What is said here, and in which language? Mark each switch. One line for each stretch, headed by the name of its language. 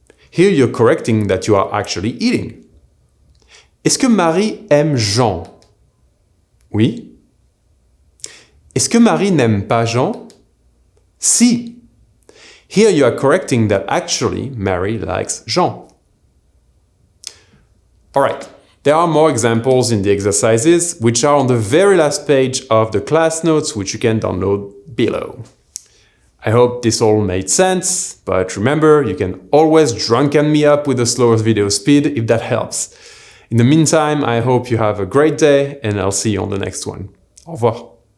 English: Here you're correcting that you are actually eating.
French: Est-ce que Marie aime Jean? Oui. Est-ce que Marie n'aime pas Jean? Si.
English: Here you are correcting that actually Mary likes Jean. Alright. There are more examples in the exercises, which are on the very last page of the class notes, which you can download below. I hope this all made sense, but remember, you can always drunken me up with the slowest video speed if that helps. In the meantime, I hope you have a great day, and I'll see you on the next one.
French: Au revoir.